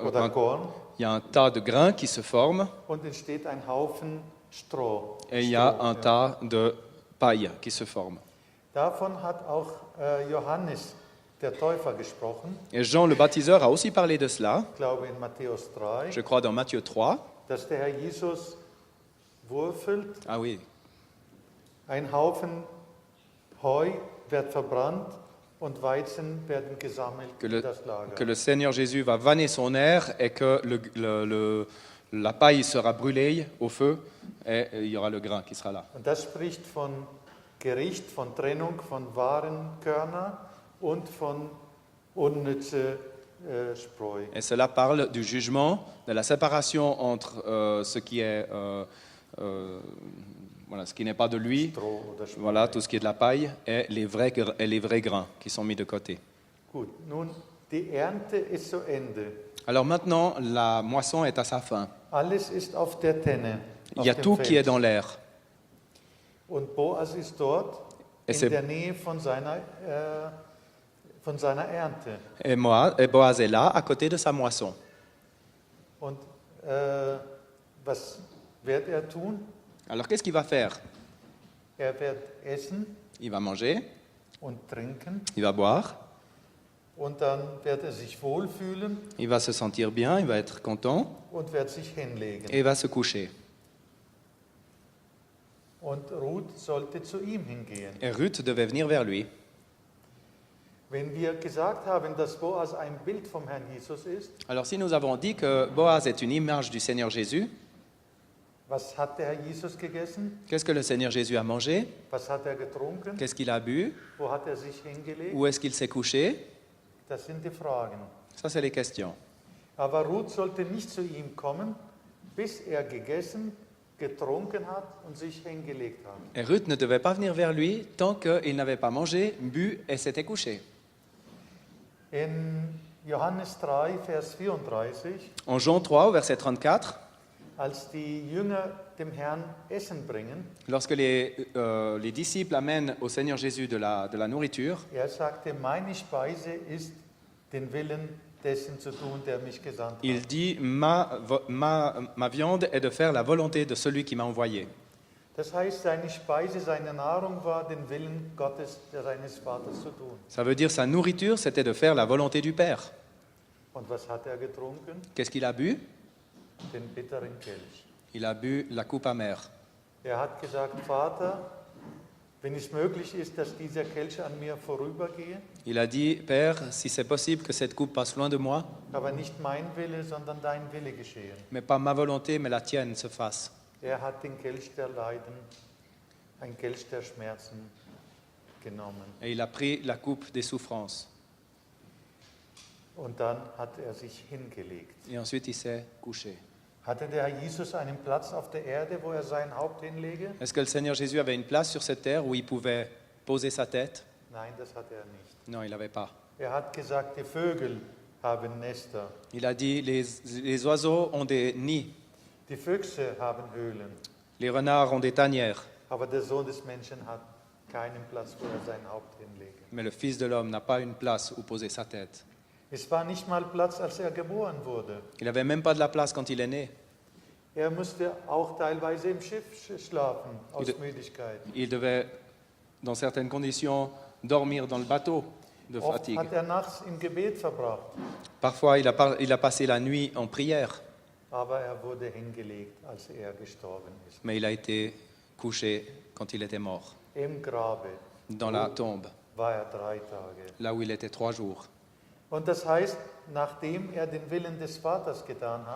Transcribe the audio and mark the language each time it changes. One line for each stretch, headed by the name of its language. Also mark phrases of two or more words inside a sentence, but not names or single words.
German: oder Korn
French: il y a un tas de grains qui se forment
German: und entsteht ein Haufen Stroh.
French: et il y a
German: Stroh,
French: un
German: ja.
French: tas de paille qui se forme.
German: Davon hat auch Johannes, der Täufer, gesprochen.
French: Et Jean le baptiseur a aussi parlé de cela,
German: Ich glaube in Matthäus 3,
French: je crois dans Matthieu 3.
German: dass der Herr Jesus würfelt,
French: Ah oui,
German: ein Haufen Heu wird verbrannt und Weizen werden gesammelt
French: que
German: in das
French: que
German: Lager.
French: le Seigneur Jésus va vanner son air et que la paille sera brûlée au feu et il y aura le grain qui sera là.
German: Und das spricht von Gericht, von Trennung von wahren Körner und von unnütze Spreu.
French: Et cela parle du jugement, de la séparation entre ce qui est voilà, ce qui n'est pas de lui,
German: Stroh oder Spreu.
French: voilà, tout ce qui est de la paille, et les vrais grains qui sont mis de côté.
German: Gut, nun, die Ernte ist zu Ende.
French: Alors maintenant, la moisson est à sa fin.
German: Alles ist auf der Tenne,
French: Il
German: auf
French: y a
German: dem
French: tout qui est
German: Feld.
French: dans l'air.
German: Und Boas ist dort
French: Et
German: in
French: c'est-
German: der Nähe von seiner Ernte.
French: Et Boaz est là, à côté de sa moisson.
German: Und was wird er tun?
French: Alors qu'est-ce qu'il va faire?
German: Er wird essen
French: Il va manger,
German: und trinken
French: il va boire,
German: und dann wird er sich wohlfühlen
French: il va se sentir bien, il va être content,
German: und wird sich hinlegen.
French: et il va se coucher.
German: Und Ruth sollte zu ihm hingehen.
French: Et Ruth devait venir vers lui.
German: Wenn wir gesagt haben, dass Boas ein Bild vom Herrn Jesus ist,
French: Alors si nous avons dit que Boaz est une image du Seigneur Jésus,
German: was hat der Herr Jesus gegessen?
French: qu'est-ce que le Seigneur Jésus a mangé?
German: Was hat er getrunken?
French: Qu'est-ce qu'il a bu?
German: Wo hat er sich hingelegt?
French: Où est-ce qu'il s'est couché?
German: Das sind die Fragen.
French: Ça, c'est les questions.
German: Aber Ruth sollte nicht zu ihm kommen, bis er gegessen, getrunken hat und sich hingelegt hat.
French: Et Ruth ne devait pas venir vers lui tant qu'il n'avait pas mangé, bu et s'était couché.
German: In Johannes 3, Vers 34,
French: En Jean 3, au verset 34,
German: als die Jünger dem Herrn Essen bringen,
French: lorsque les disciples amènent au Seigneur Jésus de la nourriture,
German: er sagte, meine Speise ist, den Willen dessen zu tun, der mich gesandt
French: il
German: hat.
French: dit ma viande est de faire la volonté de celui qui m'a envoyé.
German: Das heißt, seine Speise, seine Nahrung war, den Willen Gottes, seines Vaters zu tun.
French: Ça veut dire sa nourriture, c'était de faire la volonté du Père.
German: Und was hat er getrunken?
French: Qu'est-ce qu'il a bu?
German: Den bitteren Kelch.
French: Il a bu la coupe amère.
German: Er hat gesagt, Vater, wenn es möglich ist, dass dieser Kelch an mir vorübergehe,
French: Il a dit, Père, si c'est possible que cette coupe passe loin de moi,
German: aber nicht mein Wille, sondern dein Wille geschehen.
French: mais pas ma volonté, mais la tienne se fasse.
German: Er hat den Kelch der Leiden, ein Kelch der Schmerzen genommen.
French: Et il a pris la coupe des souffrances.
German: Und dann hat er sich hingelegt.
French: Et ensuite, il s'est couché.
German: Hatte der Herr Jesus einen Platz auf der Erde, wo er sein Haupt hinlege?
French: Est-ce que le Seigneur Jésus avait une place sur cette terre où il pouvait poser sa tête?
German: Nein, das hat er nicht.
French: Non, il n'avait pas.
German: Er hat gesagt, die Vögel haben Nester,
French: Il a dit, les oiseaux ont des nids,
German: die Füchse haben Höhlen,
French: les renards ont des tanières,
German: aber der Sohn des Menschen hat keinen Platz, wo er sein Haupt hinlege.
French: mais le Fils de l'homme n'a pas une place où poser sa tête.
German: Es war nicht mal Platz, als er geboren wurde.
French: Il n'avait même pas de la place quand il est né.
German: Er musste auch teilweise im Schiff schlafen, aus
French: Il-
German: Müdigkeit.
French: Il devait, dans certaines conditions, dormir dans le bateau de
German: Oft
French: fatigue.
German: hat er nachts im Gebet verbracht,
French: Parfois, il a passé la nuit en prière,
German: aber er wurde hingelegt, als er gestorben ist.
French: mais il a été couché quand il était mort,
German: Im Grabe
French: dans la tombe,
German: war er 3 Tage.
French: là où il était 3 jours.
German: Und das heißt, nachdem er den Willen des Vaters getan
French: Et